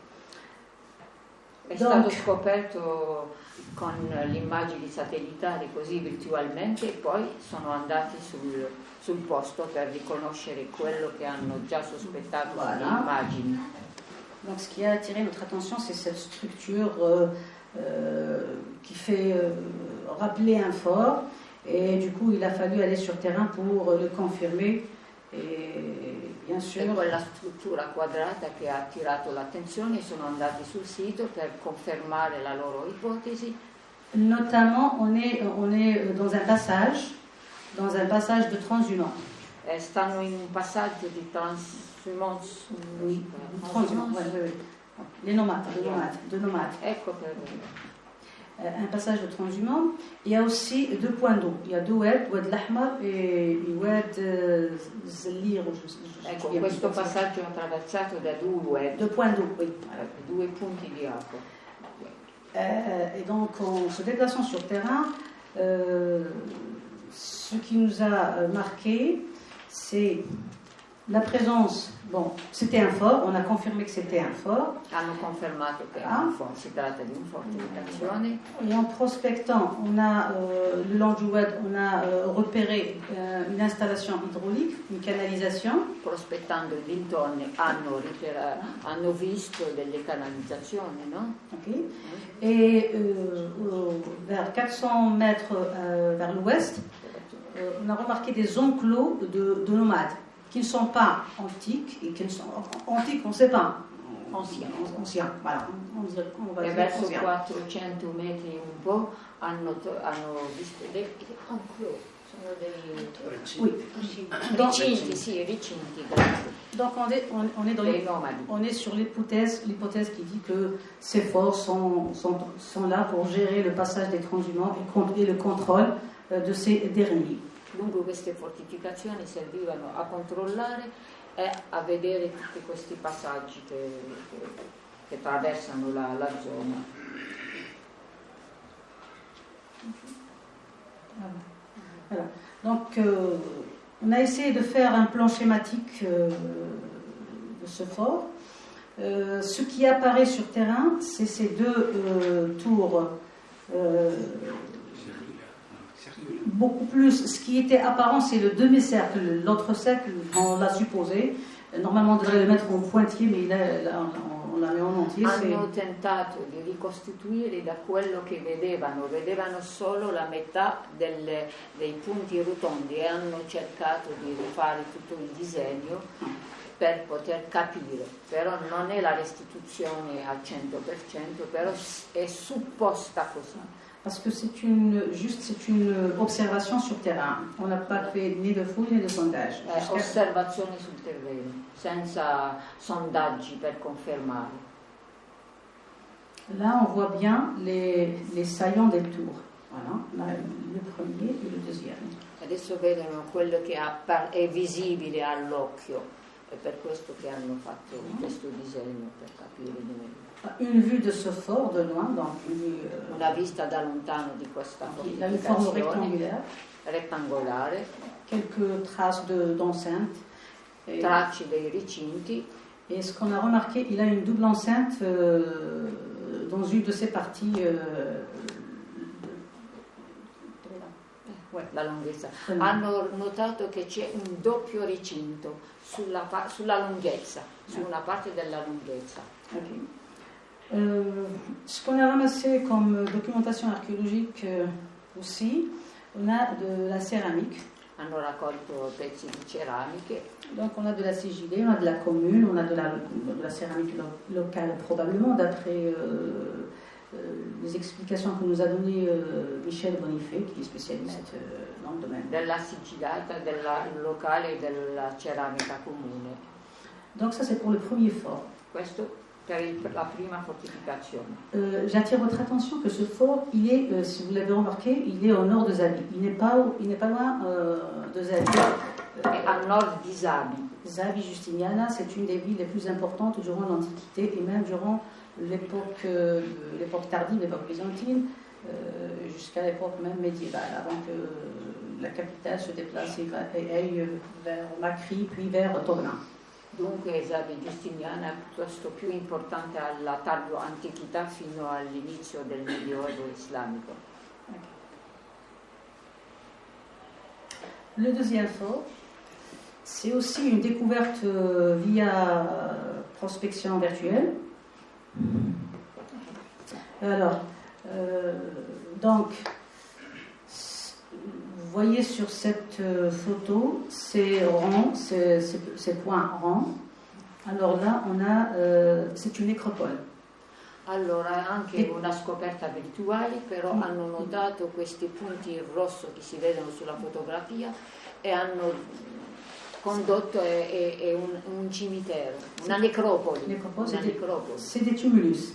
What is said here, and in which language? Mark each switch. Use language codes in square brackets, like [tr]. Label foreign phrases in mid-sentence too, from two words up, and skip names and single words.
[it] È stato scoperto con le immagini satellitari così virtualmente e poi sono andati sul posto per riconoscere quello che hanno già sospettato sulle immagini. [fr] Donc ce qui a attiré notre attention, c'est cette structure qui fait rappeler un fort, et du coup il a fallu aller sur terrain pour le confirmer. E bien sûr, [it] e quella struttura quadrata che ha attirato l'attenzione, sono andati sul sito per confermare la loro ipotesi. [fr] Notamment, on est dans un passage de transhumance. [it] Stanno in un passaggio di transhumance. [fr] Oui, les nomades, de nomades. [it] Ecco per [fr] un passage de transhumance. Il y a aussi 2 points d'eau. Il y a 2 Oued Lahmar et Oued Zellir. [it] Ecco, questo passaggio è attraversato da 2 Oued. [fr] 2 points d'eau, oui. [it] 2 punti di acqua. [fr] Et donc, en se déplaçant sur terrain, ce qui nous a marqué, c'est la présence. Bon, c'était un fort, on a confirmé que c'était un fort. [it] Hanno confermato che si tratta di un fortificazione. [fr] Et en prospectant, on a, le long du Oued, on a repéré une installation hydraulique, une canalisation. [it] Prospettando i dintorni hanno visto delle canalizzazioni, no? Okay. [fr] Et vers 400 mètres vers l'ouest, on a remarqué des enclos de nomades, qui ne sont pas antiques, et qui ne sont antiques, on ne sait pas, anciens, voilà, on va dire [it] verso 400 metri un po' hanno visto dei enclos, sono dei recinti, [fr] donc on est sur l'hypothèse qui dit que ces forts sont là pour gérer le passage des transhumants et le contrôle de ces derniers. [it] Dunque queste fortificazioni servivano a controllare e a vedere tutti questi passaggi che attraversano la zona. [fr] Voilà. Donc on a essayé de faire un plan schématique de ce fort. Ce qui apparaît sur terrain, c'est ces 2 tours. Beaucoup plus, ce qui était apparent, c'est le demi-cercle. L'autre cercle, on l'a supposé. Normalement, on devrait le mettre en pointillé, mais on l'a mis en entier. [it] Hanno tentato di ricostituire da quello che vedevano solo la metà dei punti rotondi e hanno cercato di rifare tutto il disegno per poter capire. Però non è la restituzione al 100%, però è supposta così. [fr] Parce que c'est une observation sur terrain. On n'a pas fait ni de fouille ni de sondage. [it] Osservazioni sul terreno, senza sondaggi per confermare. [fr] Là, on voit bien les saillants des tours. Voilà, là, le premier et le deuxième. [it] Adesso vedono quello che è visibile all'occhio, è per questo che hanno fatto questo disegno, per capire meglio. [fr] Une vue de ce fort de loin, donc [it] una vista da lontano di questa fortificazione rettangolare, [fr] quelques traces d'enceinte, [it] tracce dei recinti. [fr] Et ce qu'on a remarqué, il a une double enceinte dans une de ses parties. [it] La lunghezza. Hanno notato che c'è un doppio recinto sulla lunghezza, su una parte della lunghezza. Okay. [fr] Ce qu'on a ramassé comme documentation archéologique aussi, on a de la céramique. [it] Hanno raccolto pezzi di ceramiche. [fr] Donc on a de la sigillée, on a de la commune, on a de la céramique locale probablement, d'après les explications que nous a donné Michel Bonifay, qui est spécialiste dans le domaine. [it] Della sigillata, della locale e della ceramica comune. [fr] Donc ça c'est pour le premier fort. [it] Questo la prima fortificazione. [fr] J'attire votre attention que ce fort, il est, si vous l'avez remarqué, il est au nord de Zabi. Il n'est pas loin de Zabi. [it] A nord di Zabi. [fr] Zabi Justiniana, c'est une des villes les plus importantes durant l'Antiquité et même durant l'époque tardive, l'époque byzantine, jusqu'à l'époque même médiévale, avant que la capitale se déplace et aille vers Macri, puis vers Torna. [it] Dunque Zabi Giustiniana è piuttosto più importante alla tarda antichità fino all'inizio del Medioevo islamico. [fr] Le deuxième fort, c'est aussi une découverte via prospection virtuelle. Alors, donc, vous voyez sur cette photo ces ronds, ces points ronds. Alors là, on a, c'est une nécropole. [it] Allora è anche una scoperta virtuale, però hanno notato questi punti in rosso che si vedono sulla fotografia e hanno condotto un cimitero, una necropoli. [fr] C'est des tumulus.